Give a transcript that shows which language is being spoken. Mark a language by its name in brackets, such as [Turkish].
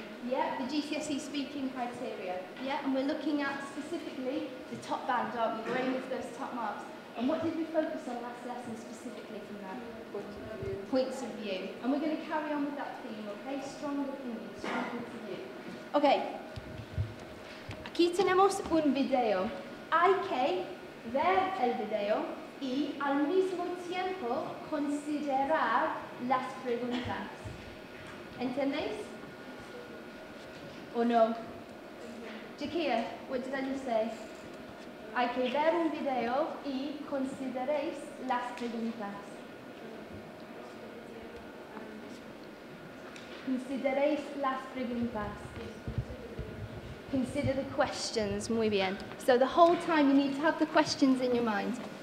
[English] Yeah, the GCSE speaking criteria. Yeah, and we're looking at specifically the top band, aren't we? We're aiming for those top marks. And what did we focus on last lesson specifically from that? Points of view. And we're going to carry on with that theme, okay? Strong opinion, strong points of view. [Spanish] Okay. Aquí tenemos un video. Hay que ver el video y al mismo tiempo considerar las preguntas. ¿Entendéis? ¿O no? [English] Jakia, what did I just say? [Spanish] Hay que ver un video y consideréis las preguntas. Consideréis las preguntas. [English] Consider the questions. [Spanish] Muy bien. [English] So the whole time you need to have the questions in your mind.